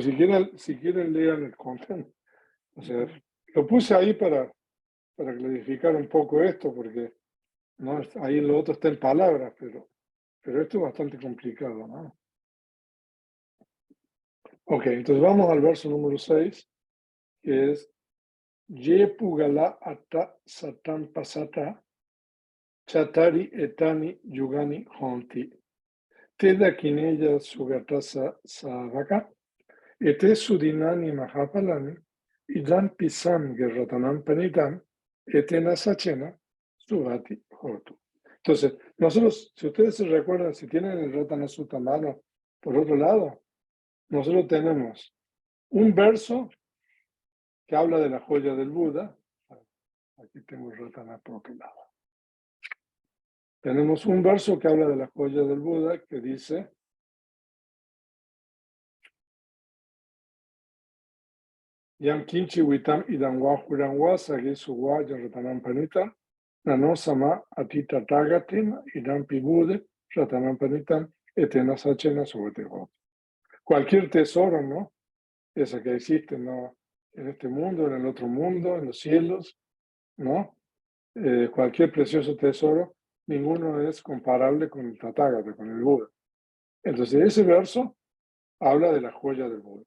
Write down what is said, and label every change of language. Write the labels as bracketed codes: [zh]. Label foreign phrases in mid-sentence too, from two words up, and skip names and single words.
[es] si quieren lean el contenido. O sea, lo puse ahí para clarificar un poco esto, porque ¿no? Ahí lo otro está en palabras, pero esto es bastante complicado, ¿no? Ok, entonces vamos al verso número 6, que es [pi] Ye Pugala Ata Satan Pasata Chatari Etani Yugani Honti Teda Kineya Sugatasa Savaka Ete Sudinani Mahapalani Idam Pisam Gerratanam Panitam Etena Sachena Sugati Hotu. [es] Entonces, nosotros, si ustedes se recuerdan, si tienen el Ratana Sutta a mano, por otro lado, nosotros tenemos un verso que habla de la joya del Buda. Aquí tengo el Ratana por otro lado. Tenemos un verso que habla de la joya del Buda que dice [pi] Yam Kinchi Witam Idamwa Huranwa Sagi Suwa Ratanam Panita Nano Sama Atita Tagatim Idam Pibude Ratanam Panitam Etena Sachena Sobetejo. [es] Cualquier tesoro, ¿no? Esa que existe, ¿no? En este mundo, en el otro mundo, en los cielos, ¿no? Cualquier precioso tesoro, ninguno es comparable con el Tathagata, con el Buda. Entonces, ese verso habla de la joya del Buda.